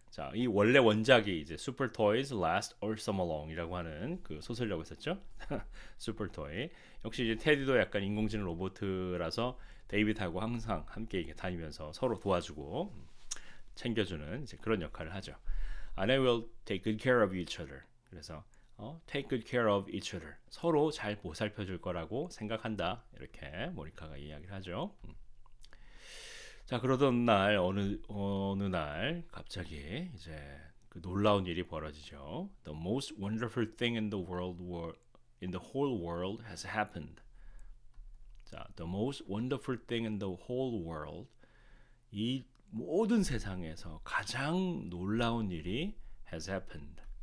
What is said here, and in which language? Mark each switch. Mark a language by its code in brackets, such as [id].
[ko] 자, 이 원래 원작이 이제 Super Toys Last All Summer Long이라고 하는 그 소설이라고 했었죠. Super Toy. 역시 이제 테디도 약간 인공지능 로봇이라서 데이빗하고 항상 함께 이렇게 다니면서 서로 도와주고 챙겨주는 이제 그런 역할을 하죠. [en] And I will take good care of each other. [ko] 그래서 [en] take good care of each other. [ko] 서로 잘 보살펴줄 거라고 생각한다. 이렇게 모니카가 이야기를 하죠. 자, 그러던 날 어느 날 갑자기 이제 그 놀라운 일이 벌어지죠. [en] The most wonderful thing in the whole world has happened. 자, the most wonderful thing in the whole world. [ko] 이 모든 세상에서 가장 놀라운 일이 [en] has happened.